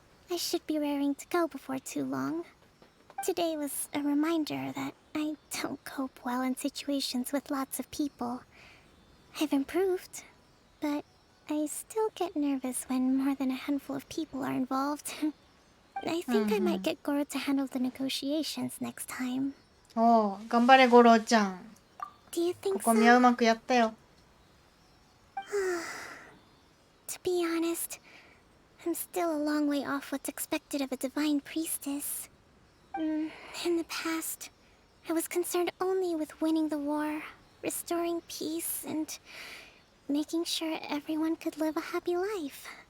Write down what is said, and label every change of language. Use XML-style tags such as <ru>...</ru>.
<en>I should be raring to go before too long. Today was a reminder that I don't cope well in situations with lots of people. I've improved, but I still get nervous when more than a handful of people are involved. I think I might get Goro to handle the negotiations next time.</en> <ja>おう、頑張れゴロちゃん。</ja> <en>Do you think</en> <ja>ここみはうまくやったよ。</ja> <en>To be honest, I'm still a long way off what's expected of a divine priestess. In the past, I was concerned only with winning the war, restoring peace, and making sure everyone could live a happy life.</en>